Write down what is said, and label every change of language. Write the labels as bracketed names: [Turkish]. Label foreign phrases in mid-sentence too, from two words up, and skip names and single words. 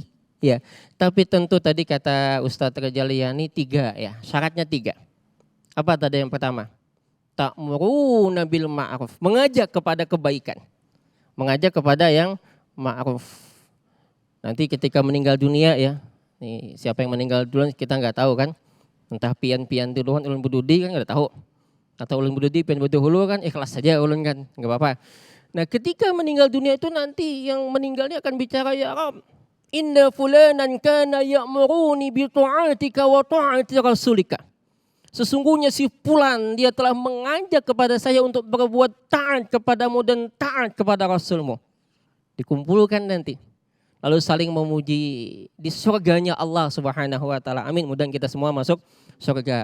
[Indonesian] Ya, tapi tentu tadi kata Ustadz Rejaliani 3 ya, syaratnya 3. Apa tadi yang pertama? [Arabic] تأمرون بالمعروف, [Indonesian] mengajak kepada kebaikan. Mengajak kepada yang ma'ruf. Nanti ketika meninggal dunia ya, nih siapa yang meninggal duluan kita nggak tahu kan. [Banjar] Entah pian-pian duluan ulun bududi kan nggak tahu. Atau ulun bududi pian budahulu kan ikhlas saja ulun kan, [Indonesian] nggak apa-apa. Nah ketika meninggal dunia itu nanti yang meninggalnya akan bicara [Arabic] يا رب, إن فلانا كان يأمرني بطاعتك وطاعة رسولك. [Indonesian] Sesungguhnya si fulan dia telah mengajak kepada saya untuk berbuat taat kepadamu dan taat kepada Rasulmu. Dikumpulkan nanti. Lalu saling memuji di surganya [Arabic] الله سبحانه وتعالى. [Indonesian] Amin. Mudah kita semua masuk surga.